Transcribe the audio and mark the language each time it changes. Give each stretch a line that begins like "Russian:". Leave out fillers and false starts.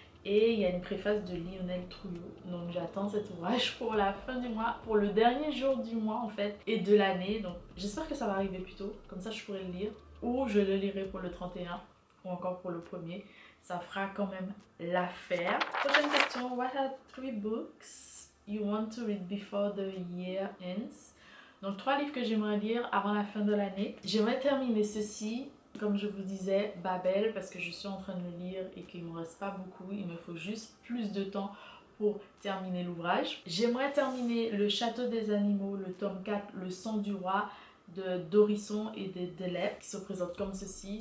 French: Et il y a une préface de Lionel Trouillot. Donc j'attends cet ouvrage pour la fin du mois, pour le dernier jour du mois en fait, et de l'année. Donc j'espère que ça va arriver plus tôt, comme ça je pourrai le lire. Ou je le lirai pour le 31, ou encore pour le 1er. Ça fera quand même l'affaire. Prochaine question,
English: what are 3 books you want to read before the year ends?
French: Donc 3 livres que j'aimerais lire avant la fin de l'année. J'aimerais terminer ceci, comme je vous disais, Babel, parce que je suis en train de le lire et qu'il ne me reste pas beaucoup. Il me faut juste plus de temps pour terminer l'ouvrage. J'aimerais terminer Le Château des Animaux, le tome 4, Le Sang du Roi, de Dorisson et de Delep, qui se présente comme ceci.